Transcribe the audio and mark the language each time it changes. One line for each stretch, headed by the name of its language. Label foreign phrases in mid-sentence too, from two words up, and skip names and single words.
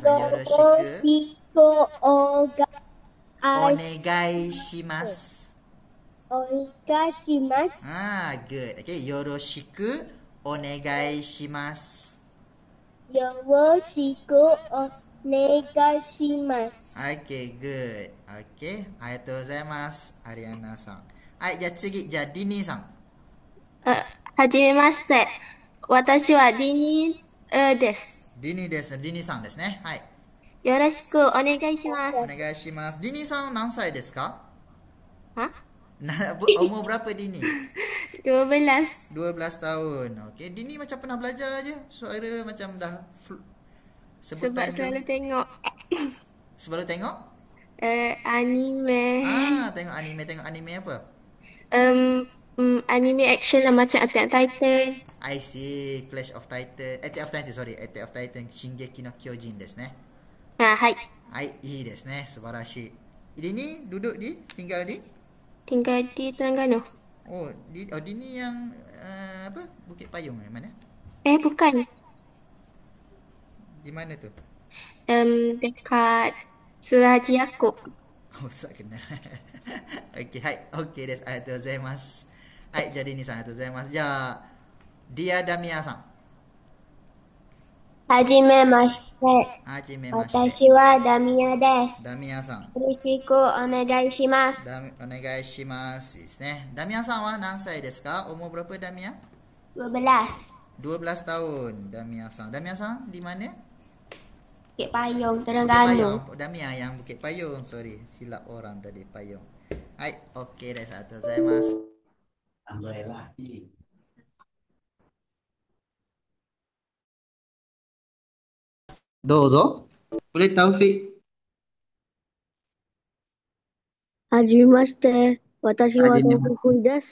Japanese: Yoroshiku. お願いします. お願いします. Good. オッケー、よろしくお願いします. よろしくお願いします.
English: Okay, good.
Japanese: オッケー、ありがとうございます、Arianaさん. Hai, じゃあ次、じゃあ、ディニーさん。はじめまして。私はディニーです。ディニーです。ディニーさんですね。はい。よろしくお願いしまおす。願いします。ディニーさん何歳ですか？は
Malay: Umur berapa Dini? 12. 12 tahun. Okey, Dini macam pernah belajar je. Suara macam dah sebutan Sebab selalu tu. tengok Sebelum tengok? anime. Tengok anime. Tengok anime apa? Anime action lah macam Attack on Titan.
English: I see. Clash of Titan. Attack of Titan, sorry. Attack of Titan.
Japanese: 進撃の巨人ですね. はい。はい、いいですね。素晴らしい。
Malay: Dini duduk di? Tinggal di? Tinggal di Terengganu. Dini yang apa? Bukit Payung yang mana? Bukan. Di mana tu? Dekat Surahaji Yaakob. Tak kenal. Okey, hai. Okey,
Japanese: desu. ありがとうございます. Hai, jadi ni san. ありがとうございます. Ja, dia Damia-san. はじめまして。はじめまして. 私はダミアです。 Damia-san. よろしくお願いします。 Onegai shimasu ですね。 Damiaさんは何歳ですか?
Malay: Umur berapa Damia? 12. 12 tahun Damia-san. Damia-san di mana? Bukit Payung, Bukit Terengganu. Payung. Damia yang Bukit Payung. Sorry, silap orang tadi Payung.
Japanese: はい、オッケーです. ありがとうございます. Dozo.
Malay: Boleh Taufik.
Japanese: はじめまして。私ははじめドンココイです。